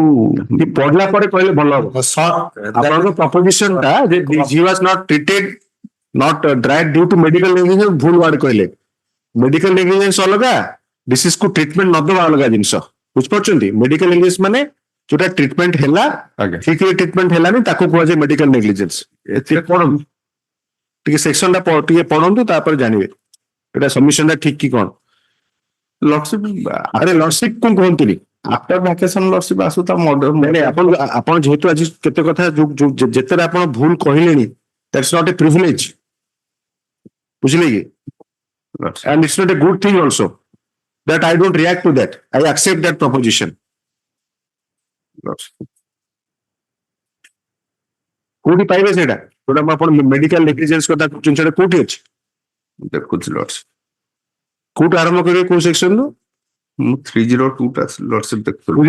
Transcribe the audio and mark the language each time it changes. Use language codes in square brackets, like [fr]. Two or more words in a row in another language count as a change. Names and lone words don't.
[or] ପଢିଲା ପରେ କହିଲେ ଭଲ ହବ। ଆପଣଙ୍କ proposition ଟା ଯେ [en] he was not treated, not died due to medical negligence [or] ଭୁଲ ୱାର୍ଡ କହିଲେ। [en] medical negligence [or] ଅଲଗା, disease କୁ treatment ନ ଦେବା ଅଲଗା ଜିନିଷ। ବୁଝିପାରୁଛନ୍ତି? [en] medical negligence [or] ମାନେ ଯୋଉଟା treatment ହେଲା, ଠିକରେ treatment ହେଲାନି ତାକୁ କୁହାଯାଏ [en] medical negligence। [or] ଏଥିରେ ପଢନ୍ତୁ ଟିକେ section ଟା ଟିକେ ପଢନ୍ତୁ ତାପରେ ଜାଣିବେ ଏଟା submission ଟା ଠିକ କି କଣ। [en] Lordship, [or] ଆରେ ଲର୍ଡସିପ କଣ କୁହନ୍ତିନି। [en] after vacation lordship [or] ଆସୁ ତ [en] model [or] ନାଇଁ ଆପଣ ଯେହେତୁ ଆଜି କେତେ କଥା ଯେତେବେଳେ ଆପଣ ଭୁଲ କହିଲେଣି [en] that's not a privilege [or] ବୁଝିଲେ କି [en] and it's not a good thing also that I don't react to that. I accept that proposition. [or] କୋଉଠି ପାଇବେ ସେଇଟା ଯୋଉଟା ମୁଁ ଆପଣ [en] medical negligence [or] କଥା କହୁଛନ୍ତି ସେଇଟା କୋଉଠି ଅଛି ଦେଖୁଛି ଲର୍ଡସିପ କୋଉଠୁ ଆରମ୍ଭ କରିବେ କୋଉ ସେକ୍ସନ ରୁ ମୁଁ 302 ଟା ଲର୍ଡସିପ ଦେଖୁଥିଲି